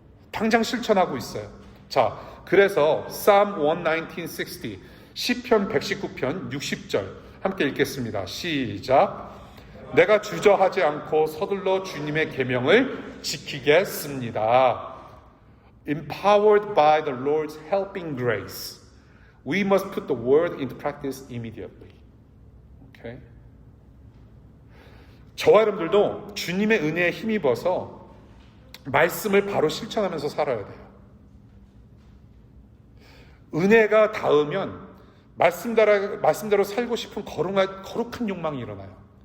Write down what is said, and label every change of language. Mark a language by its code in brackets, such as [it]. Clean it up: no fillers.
[ko] 당장 실천하고 있어요. 자, 그래서 Psalm 119:60 시편 119편 60절 함께 읽겠습니다. 시작. 내가 주저하지 않고 서둘러 주님의 계명을 지키겠습니다. [en] Empowered by the Lord's helping grace, we must put the word into practice immediately. Okay? [ko] 저와 여러분들도 주님의 은혜에 힘입어서 말씀을 바로 실천하면서 살아야 돼요. 은혜가 닿으면 말씀대로 살고 싶은 거룩한 욕망이 일어나요.